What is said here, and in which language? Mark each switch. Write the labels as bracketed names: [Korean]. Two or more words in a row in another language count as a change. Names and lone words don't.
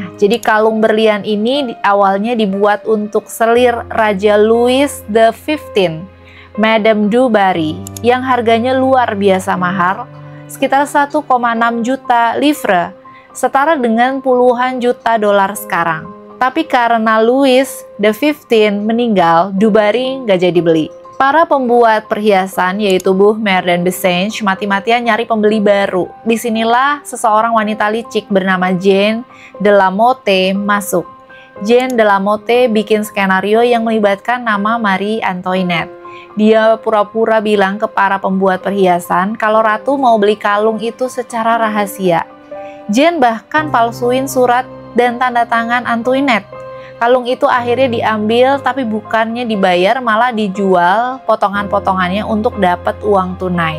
[Indonesian] Jadi kalung berlian ini awalnya dibuat untuk selir Raja Louis XV, Madame du Barry, yang harganya luar biasa mahal, sekitar 1,6 juta livre, setara dengan puluhan juta dolar sekarang. Tapi karena Louis XV meninggal, du Barry nggak jadi beli. Para pembuat perhiasan yaitu Buchmer dan Bessenge mati-matian nyari pembeli baru. Disinilah seseorang wanita licik bernama Jeanne de la Motte masuk. Jeanne de la Motte bikin skenario yang melibatkan nama Marie Antoinette. Dia pura-pura bilang ke para pembuat perhiasan kalau ratu mau beli kalung itu secara rahasia. Jeanne bahkan palsuin surat dan tanda tangan Antoinette. Kalung itu akhirnya diambil, tapi bukannya dibayar, malah dijual potongan-potongannya untuk dapat uang tunai.